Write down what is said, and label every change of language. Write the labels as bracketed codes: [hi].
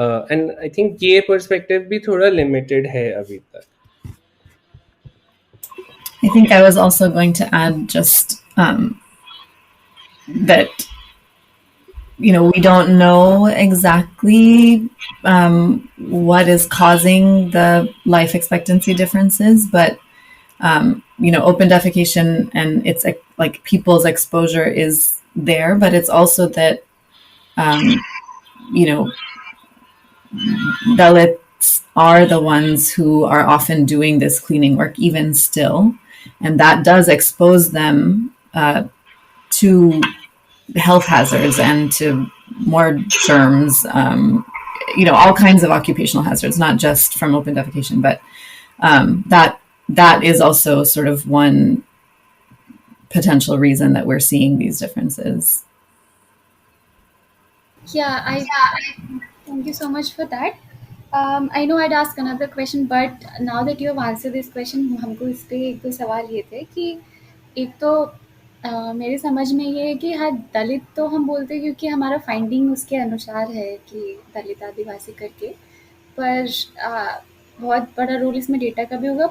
[hi] And I think ये perspective भी थोड़ा लिमिटेड है अभी तक। [en] I think I was also going to add just that we don't know exactly what is causing the life expectancy differences, but open defecation and it's like people's exposure is there, but it's also that you know Dalits are the ones who are often doing this cleaning work even still, and that does expose them to health hazards and to more germs, all kinds of occupational hazards, not just from open defecation, but that is also sort of one potential reason that we're seeing these differences. Yeah, thank you so much for that. I know I'd ask another question, but now that you have answered this question, [hi] हमको इस पे एक दो सवाल ये थे कि एक तो मेरे समझ में ये है कि हाँ, दलित तो हम बोलते हैं क्योंकि हमारा फाइंडिंग उसके अनुसार है कि दलित आदिवासी करके, पर बहुत बड़ा रोल इसमें डेटा का भी होगा।